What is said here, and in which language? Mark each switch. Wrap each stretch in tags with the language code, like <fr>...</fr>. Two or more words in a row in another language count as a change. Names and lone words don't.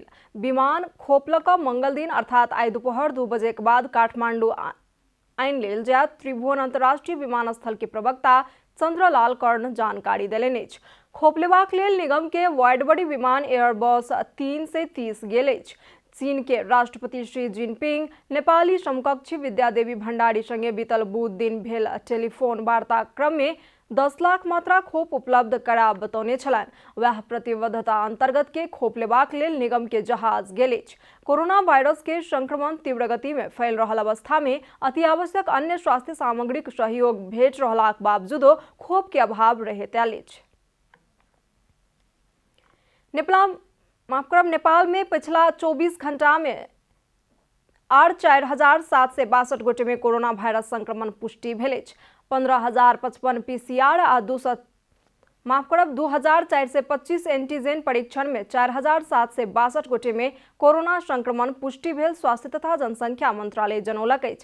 <mai>विमान खोप लक मंगल दिन अर्थात आई दोपहर 2 बजे के बाद काठमांडू आइन लेल जायत। त्रिभुवन अंतर्राष्ट्रीय विमानस्थल के प्रवक्ता चंद्रलाल कर्ण जानकारी देलनि अछि। खोप लेबाक लेल निगम के वाइड बॉडी विमान एयरबस 330 गेल अछि। चीन के राष्ट्रपति शी जिनपिंग नेपाली समकक्षी विद्यादेवी भण्डारी संगे बीतल बुध दिन भेल टेलीफोन वार्ता क्रम में 10 लाख मात्रा खोप उपलब्ध करा बतौने छलनि। वह प्रतिबद्धता अंतर्गत के खोप लेबाक लेल निगम के जहाज गेल अछि। कोरोना वायरस के संक्रमण तीव्र गति में फैल रहल अवस्था में अति आवश्यक अन्य स्वास्थ्य सामग्री सहयोग भेट रहलाक बावजूदो खोप के अभाव रहैत आयल अछि। नेपाल में पिछला 24 घंटा में 4,762 गोटे में कोरोना वायरस संक्रमण पुष्टि भेल अछि। 15,055 पीसीआर आ 2,425 एंटीजन परीक्षण में 4,762 गोटे में कोरोना संक्रमण पुष्टि भेल स्वास्थ्य तथा जनसंख्या मंत्रालय जनौलक अछि।</mai>